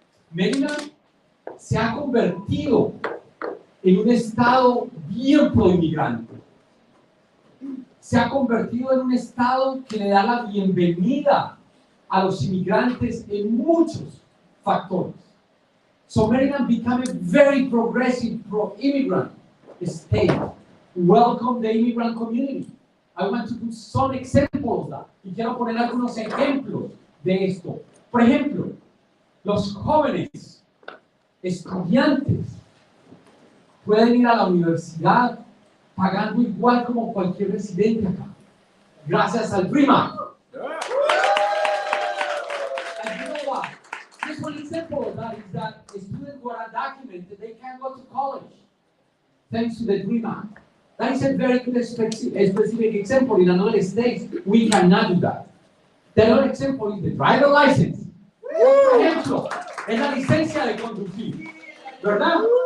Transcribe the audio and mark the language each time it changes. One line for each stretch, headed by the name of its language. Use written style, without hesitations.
Spanish: Maryland se ha convertido en un estado bien pro-inmigrante. Se ha convertido en un estado que le da la bienvenida a los inmigrantes en muchos factores.
English: So Maryland became a very progressive, pro-immigrant state. Welcome the immigrant community. I want to put some examples of that.
Spanish: Y quiero poner algunos ejemplos de esto. Por ejemplo, los jóvenes estudiantes pueden ir a la universidad pagando igual como cualquier residente acá, gracias al Dream Act.
English: And you know what? Just one example of that is that students who are undocumented, they can go to college thanks to the Dream Act. That is a very good specific example. In another state, we cannot do that. The other example is the driver license.
Spanish: Por ejemplo, es la licencia de conducir, ¿verdad?